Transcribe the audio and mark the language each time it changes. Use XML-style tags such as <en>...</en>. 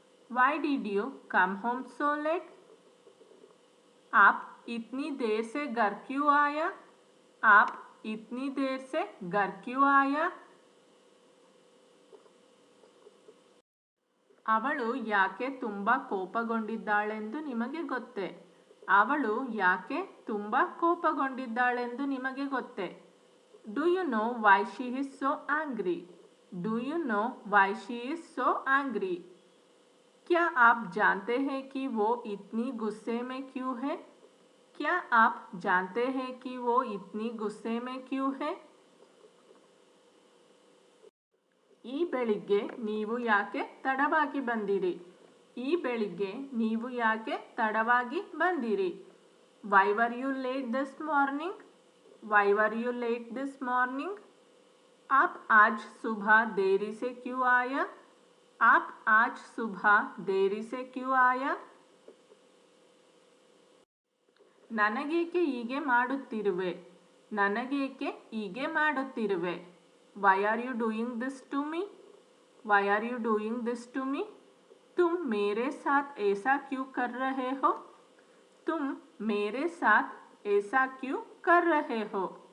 <en>Why did you come home so late?</en> <hi>आप इतनी देर से घर क्यों आया? आप इतनी देर से घर क्यों आया?</hi> <kn>ಅವಳು ಯಾಕೆ ತುಂಬ ಕೋಪಗೊಂಡಿದ್ದಾಳೆಂದು ನಿಮಗೆ ಗೊತ್ತೇ? ಅವಳು ಯಾಕೆ ತುಂಬ ಕೋಪಗೊಂಡಿದ್ದಾಳೆಂದು ನಿಮಗೆ ಗೊತ್ತೇ?</kn> <en>Do you know why she is so angry? Do you know why she is so angry?</en> <hi>क्या आप जानते हैं कि वो इतनी गुस्से में क्यों है? क्या आप जानते हैं कि वो इतनी गुस्से में क्यों है?</hi> <kn>ಈ ಬೆಳಿಗ್ಗೆ ನೀವು ಯಾಕೆ ತಡವಾಗಿ ಬಂದಿರಿ? ಈ ಬೆಳಿಗ್ಗೆ ನೀವು ಯಾಕೆ ತಡವಾಗಿ ಬಂದಿರಿ?</kn> <en>Why were you late this morning? Why were you late this morning?</en> <hi>आप आज सुबह देरी से क्यों आया? आप आज सुबह देरी से क्यों आया?</hi> <kn>ನನಗೇಕೆ ಹೀಗೆ ಮಾಡುತ್ತಿರುವೆ? ನನಗೇಕೆ ಹೀಗೆ ಮಾಡುತ್ತಿರುವೆ?</kn> <en>Why are you doing this to me? Why are you doing this to me?</en> <hi>तुम मेरे साथ ऐसा क्यों कर रहे हो? तुम मेरे साथ ऐसा क्यों कर रहे हो?</hi>